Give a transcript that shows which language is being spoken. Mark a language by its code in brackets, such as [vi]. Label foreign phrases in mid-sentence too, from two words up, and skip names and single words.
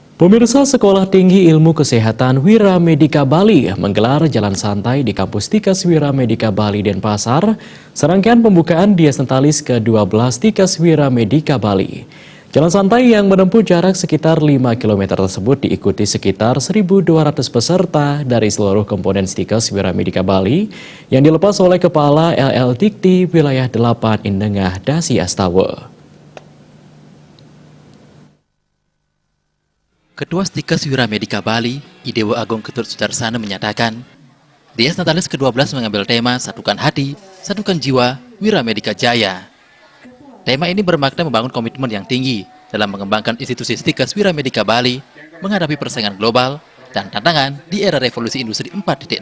[id] Pemirsa Sekolah Tinggi Ilmu Kesehatan Wiramedika Bali menggelar jalan santai di kampus Tikas Wiramedika Bali Denpasar, serangkaian pembukaan Dies Natalis ke-12 Tikas Wiramedika Bali. Jalan santai yang menempuh jarak sekitar 5 km tersebut diikuti sekitar 1.200 peserta dari seluruh komponen Tikas Wiramedika Bali yang dilepas oleh Kepala LL Dikti Wilayah 8 Indengah Dasi Astawa. Ketua Tikas Wiramedika Bali, Idewo Agung Ketut Sudarsana menyatakan, Dies Natalis ke-12 mengambil tema Satukan Hati, Satukan Jiwa, Wiramedika Jaya. Tema ini bermakna membangun komitmen yang tinggi dalam mengembangkan institusi Tikas Wiramedika Bali menghadapi persaingan global dan tantangan di era revolusi industri 4.0.